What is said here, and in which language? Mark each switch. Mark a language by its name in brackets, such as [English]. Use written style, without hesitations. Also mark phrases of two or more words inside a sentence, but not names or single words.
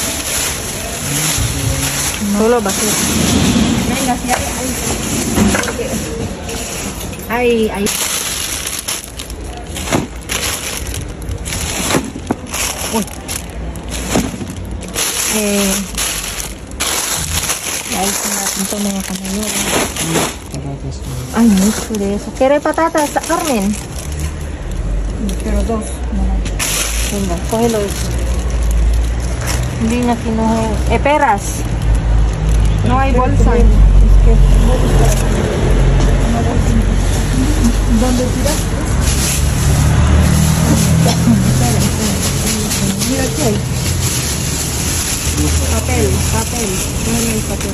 [Spanish] Solo basura. Venga, sí, hay. Uy. Ahí se me apuntó [Filipino] mga kamayon. [Spanish] Patatas. Ay, mucho de eso. ¿Quiere patatas, Carmen? Pero dos. No hay. Venga, cógelo eso. [Filipino] Hindi na kinuha. [Spanish] Peras. No hay bolsa. Es que ¿dónde tiraste? Mira aquí hay. Papel. No hay papel.